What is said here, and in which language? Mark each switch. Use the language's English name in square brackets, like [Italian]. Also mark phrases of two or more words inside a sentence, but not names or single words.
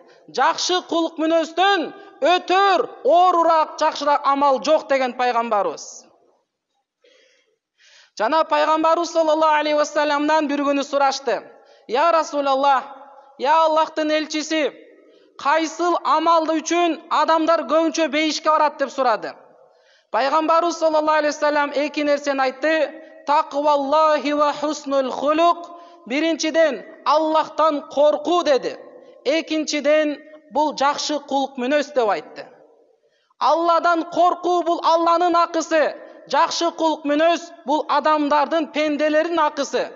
[Kyrgyz] Жакшы кулк мүнөздөн өтөр, оорураак, жакшыраак амал жок деген пайгамбарыбыз. Жана пайгамбарыбыз [Arabic] صلى الله عليه وسلم [Kyrgyz] бир күнү сурашты: [Arabic] "يا رسول الله, [Kyrgyz] я Аллахтын элчиси, кайсыл амалды үчүн адамдар көбүнчө бейишке барат?" деп сурады. Пайгамбарыбыз [Arabic] صلى الله عليه وسلم [Kyrgyz] эки нерсени айтты: [Arabic] "تقوى الله وحسن الخلق." [Kyrgyz] Биринчиден Аллахтан коркуу деди. Экинчиден бул жакшы кулк мүнөз деп айтты. Алладан коркуу бул Алланын акысы, жакшы кулк мүнөз бул адамдардын, пенделердин акысы.